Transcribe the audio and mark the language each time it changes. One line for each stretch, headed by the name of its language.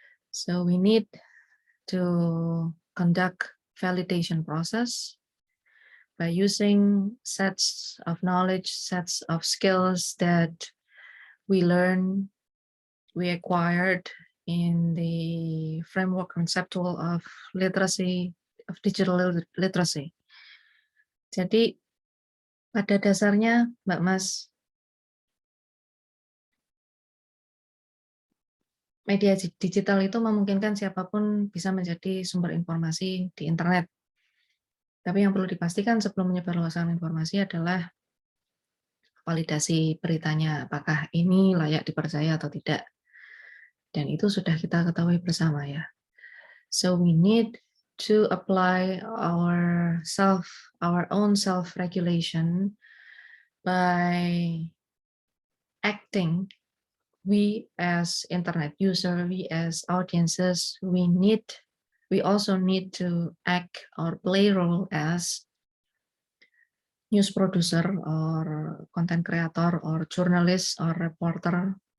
English: So we need to conduct validation process by using sets of knowledge, sets of skills that we learn, we acquired in the framework conceptual of literacy, of digital literacy.
Indonesian: Jadi pada dasarnya, Mbak Mas, media digital itu memungkinkan siapapun bisa menjadi sumber informasi di internet. Tapi yang perlu dipastikan sebelum menyebarluaskan informasi adalah validasi beritanya, apakah ini layak dipercaya atau tidak. Dan itu sudah kita ketahui bersama ya.
English: So we need to apply our own self-regulation by acting. We as internet user, we as audiences, we also need to act or play role as news producer or content creator or journalist or reporter.